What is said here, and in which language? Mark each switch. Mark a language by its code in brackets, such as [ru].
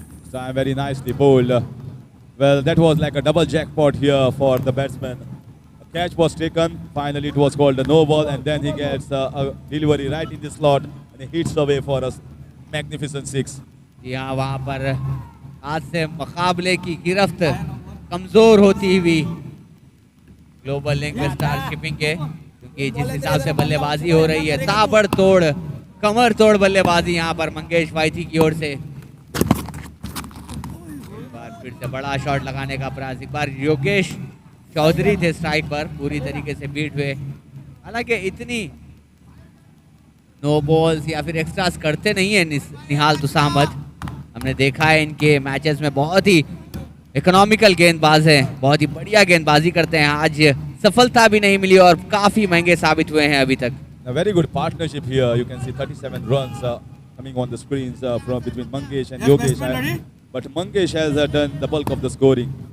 [en] So very nicely bowled. Well, that was like a double jackpot here for the batsman. A catch was taken. Finally, it was called a no ball, and then he gets a delivery right in the slot and he hits away for a magnificent six. [hi] यहाँ वहाँ पर आज से मुकाबले की गिरफ्त कमजोर होती हुई ग्लोबल लिंक्वेस्ट स्टार शिपिंग के, क्योंकि जिस हिसाब से बल्लेबाजी हो रही है, ताबड़तोड़ कमर तोड़ बल्लेबाजी यहाँ पर मंगेश वाइथी की ओर से। फिर से बड़ा शॉट लगाने का प्रयास, एक बार योगेश चौधरी थे स्ट्राइक पर, पूरी तरीके से बीट हुए। हालांकि इतनी नो बॉल्स या फिर एक्स्ट्रास करते नहीं है निहाल तुसामद, हमने देखा है इनके मैचेस में बहुत ही इकोनॉमिकल गेंदबाज हैं, बहुत ही बढ़िया गेंदबाजी करते हैं। आज सफलता भी नहीं मिली और काफी महंगे साबित हुए हैं अभी तक। [en] A very good partnership here. You can see 37 runs coming on the screens from between Mangesh and Yogesh. But Mangesh has done the bulk of the scoring.